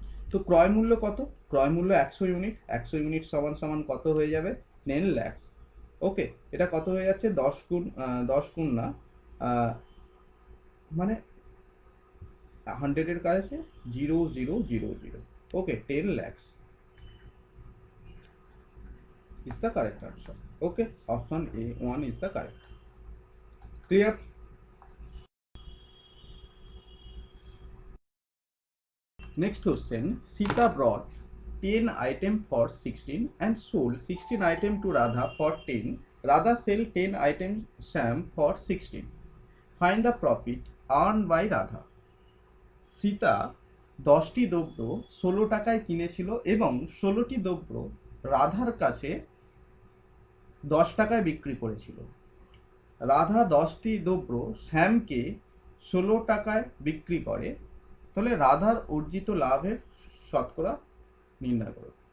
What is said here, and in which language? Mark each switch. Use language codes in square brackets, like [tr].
[bn] তো ক্রয় মূল্য কত, ক্রয় মূল্য 100 ইউনিট, 100 ইউনিট সমান সমান কত হয়ে যাবে, 10 লাখ। ওকে, এটা কত হয়ে যাচ্ছে, 10 গুণ না, মানে 100 এর কাছে 0000। [en] Okay, 10 lakh is the correct answer. Okay, option A1 is the correct. Clear? Next question, Sita brought 10 item for 16 and sold 16 item to Radha for 10. Radha sell 10 item Sam for 16. Find the profit earned by Radha. [bn] Sita 10টি দ্রব্য 16 টাকায় কিনেছিল এবং 16টি দ্রব্য রাধার কাছে 10 টাকায় বিক্রি করেছিল। রাধা 10টি দ্রব্য শ্যামকে 16 টাকায় বিক্রি করে, তাহলে রাধার অর্জিত লাভের শতকরা নির্ণয় করো।